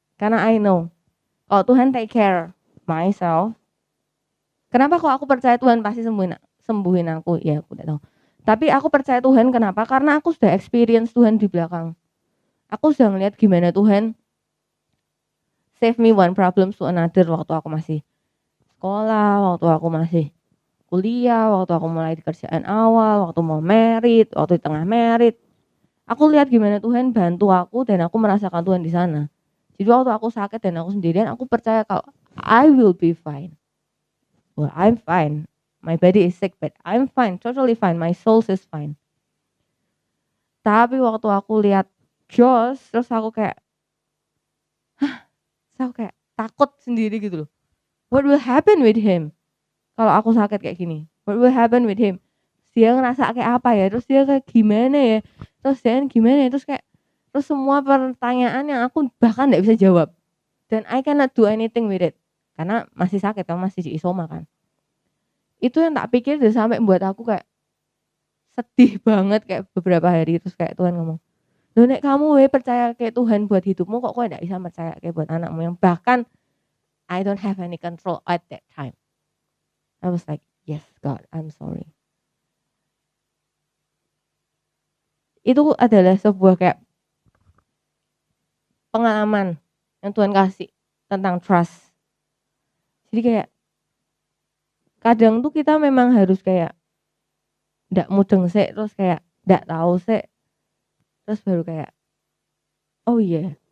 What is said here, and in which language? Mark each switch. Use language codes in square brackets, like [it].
[en] Karena I know kalau Tuhan take care myself. [id] Kenapa kok aku percaya Tuhan pasti sembuhin aku? Ya aku tidak tahu. Tapi aku percaya Tuhan kenapa? Karena aku sudah experience Tuhan di belakang. Aku sudah melihat gimana Tuhan [en] save me one problem to another [id] waktu aku masih sekolah, waktu aku masih kuliah, waktu aku mulai di kerjaan awal, waktu mau merit, waktu di tengah merit. Aku lihat gimana Tuhan bantu aku dan aku merasakan Tuhan di sana. Jadi waktu aku sakit dan aku sendirian, aku percaya kalau [en] I will be fine. Well, I'm fine. My body is sick, but I'm fine, totally fine. My soul is fine. [id] Tapi waktu aku lihat Josh, terus aku kayak takut sendiri gitu loh. [en] What will happen with him? [id] Kalau aku sakit kayak gini, [en] what will happen with him? [id] Dia ngerasa kayak apa ya? Terus dia kayak gimana ya? Terus dia gimana ya? Terus semua pertanyaan yang aku bahkan gak bisa jawab. [en] Dan I cannot do anything with it. [id] Karena masih sakit, masih di isoma kan. Itu yang tak pikir dan sampai membuat aku kayak sedih banget kayak beberapa hari. Terus kayak Tuhan ngomong, loh nek kamu percaya kayak Tuhan buat hidupmu, kok gak bisa percaya kayak buat anakmu yang bahkan [en] I don't have any control at that time. I was like, yes God, I'm sorry. [id] Itu adalah sebuah kayak pengalaman yang Tuhan kasih tentang trust. Jadi kayak kadang tuh kita memang harus kayak ndak mudeng sih, terus kayak ndak tahu sih, terus baru kayak oh iya. Yeah.